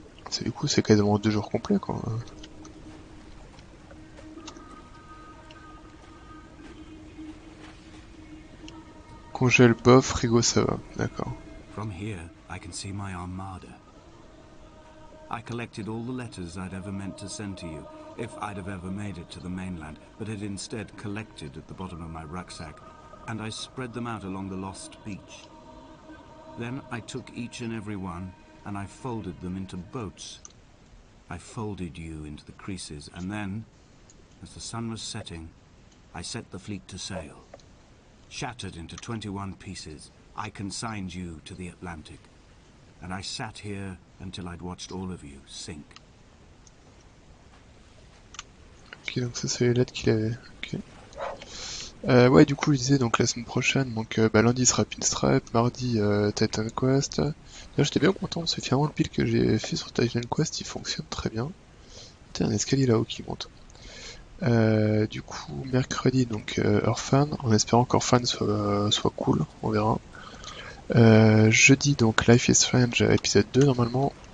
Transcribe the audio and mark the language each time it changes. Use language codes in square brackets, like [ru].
[fr] C'est du coup c'est quasiment 2 jours complets quoi. Congèle bof, frigo ça va, d'accord. [en] From here, I can see my armada. I collected all the letters I'd ever meant to send to you, if I'd have ever made it to the mainland, but had instead collected at the bottom of my rucksack, and I spread them out along the lost beach. Then I took each and every one, and I folded them into boats. I folded you into the creases, and then, as the sun was setting, I set the fleet to sail. Shattered into 21 pieces, I consigned you to the Atlantic, and I sat here until I'd watched all of you sink. [fr] Ok, donc ça c'est les lettres qu'il avait. Ok. Ouais, du coup, je disais donc la semaine prochaine, donc lundi sera Pinstripe, mardi Titan Quest. Là, j'étais bien content parce que finalement le build que j'ai fait sur Titan Quest il fonctionne très bien. T'as un escalier là-haut qui monte. Du coup, mercredi, donc Orphan, en espérant qu'Orphan soit cool, on verra. Jeudi, donc Life is Strange, épisode 2 normalement.